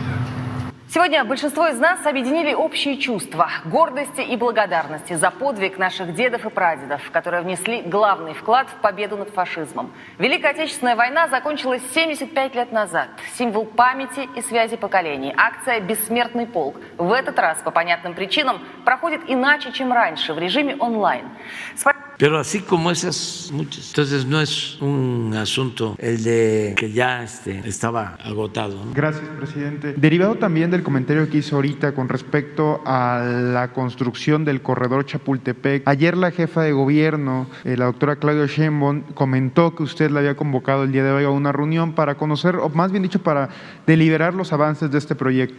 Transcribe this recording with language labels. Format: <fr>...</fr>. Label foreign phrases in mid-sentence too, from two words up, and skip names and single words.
<ru>Сегодня большинство из нас объединили общие чувства гордости и благодарности за подвиг наших дедов и прадедов, которые внесли главный вклад в победу над фашизмом. Великая Отечественная война закончилась 75 лет назад. Символ памяти и связи поколений. Акция «Бессмертный полк» в этот раз по понятным причинам проходит иначе, чем раньше, в режиме онлайн.</ru> <es>Pero así como esas, muchas. Entonces no es un asunto el de que ya estaba agotado, ¿no? Gracias, presidente. Derivado también del comentario que hizo ahorita con respecto a la construcción del corredor Chapultepec, ayer la jefa de gobierno, la doctora Claudia Sheinbaum, comentó que usted la había convocado el día de hoy a una reunión para conocer, o más bien dicho, para deliberar los avances de este proyecto.</es>